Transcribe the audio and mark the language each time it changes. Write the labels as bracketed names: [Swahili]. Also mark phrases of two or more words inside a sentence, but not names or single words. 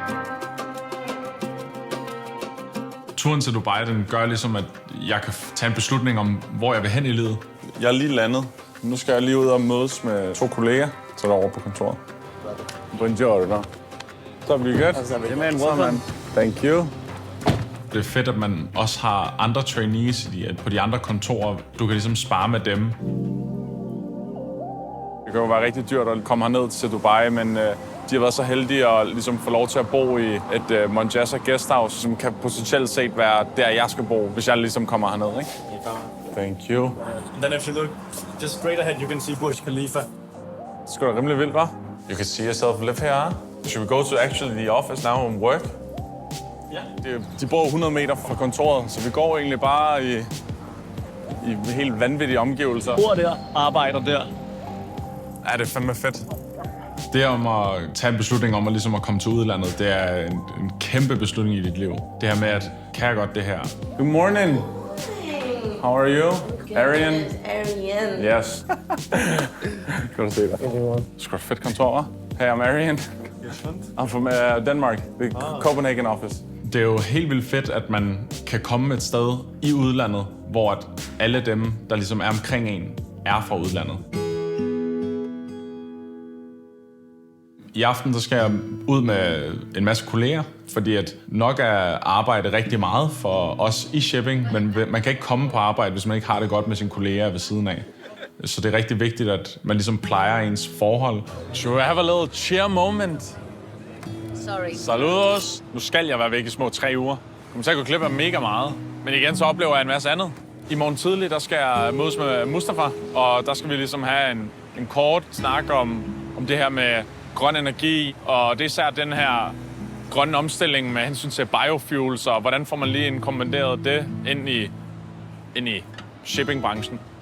[Danish] Turen til Dubai, den gør ligesom, at jeg kan tage en beslutning om, hvor jeg vil hen i livet. Jeg er lige landet. Nu skal jeg lige ud og mødes med 2 kolleger, så derovre på kontoret. Buongiorno. Så er vi godt. [English] Thank you. [Danish] Det er fedt, at man også har andre trainees på de andre kontorer. Du kan ligesom spare med dem. Det kan jo være rigtig dyrt at komme herned til Dubai, men de har været så heldige at ligesom få lov til at bo i et Monjasa guesthouse, som kan potentielt set være der, jeg skal bo, hvis jeg ligesom kommer herned, ikke? [English] Thank you. And then if you look just straight ahead, you can see Burj Khalifa. [Danish] Det er sgu da rimelig vildt, hva'? [English] You can see yourself live here, huh? Should we go to actually the office now and work? [Danish] Ja. De bor 100 meter fra kontoret, så vi går egentlig bare i helt vanvittige omgivelser. Bor der, arbejder der. Ja, det er fandme fedt. Det om at tage en beslutning om ligesom at komme til udlandet, det er en kæmpe beslutning i dit liv. Det her med, at kan jeg godt det her? [English] Good morning. How are you? Arian? Arian. Yes. [Danish] Godt at se dig. Sgu da fedt kontor, hva'? [English] Hey, I'm Arian. I'm from Denmark, the Copenhagen office. [Danish] Det er jo helt vildt fedt, at man kan komme et sted i udlandet, hvor at alle dem, der ligesom er omkring en, er fra udlandet. I aften så skal jeg ud med en masse kolleger, fordi at nok er arbejde rigtig meget for os i shipping, men man kan ikke komme på arbejde, hvis man ikke har det godt med sine kolleger ved siden af. Så det er rigtig vigtigt, at man ligesom plejer ens forhold. [English] Should we have a little cheer moment? Sorry. Saludos. [Danish] Nu skal jeg være væk i små 3 uger. Jeg kommer til at gå glip af mega meget. Men igen, så oplever jeg en masse andet. I morgen tidlig, der skal jeg mødes med Mustafa, og der skal vi ligesom have en kort snak om det her med grøn energi, og det er især den her grønne omstilling med hensyn til biofuels, og hvordan får man lige inkommanderet det ind i shippingbranchen.